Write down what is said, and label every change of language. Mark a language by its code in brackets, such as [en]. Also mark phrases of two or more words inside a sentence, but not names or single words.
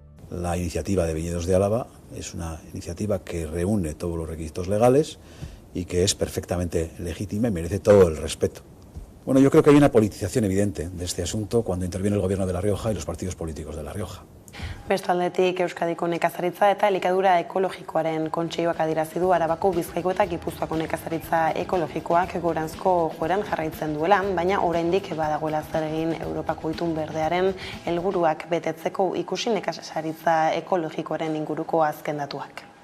[es] La iniciativa de Viñedos de Álava es una iniciativa que reúne todos los requisitos legales y que es perfectamente legítima y merece todo el respeto. Bueno, yo creo que hay una politización evidente de este asunto cuando interviene el Gobierno de La Rioja y los partidos políticos de La Rioja. [eu] Bestaldetik Euskadiko nekazaritza eta elikadura ekologikoaren kontseiluak adierazi du Arabako, Bizkaiko eta Gipuzkoako nekazaritza ekologikoak goranzko joeran jarraitzen duela, baina oraindik badagoela zer egin Europako Itun Berdearen helburuak betetzeko, ikusi nekazaritza ekologikoaren inguruko azken datuak.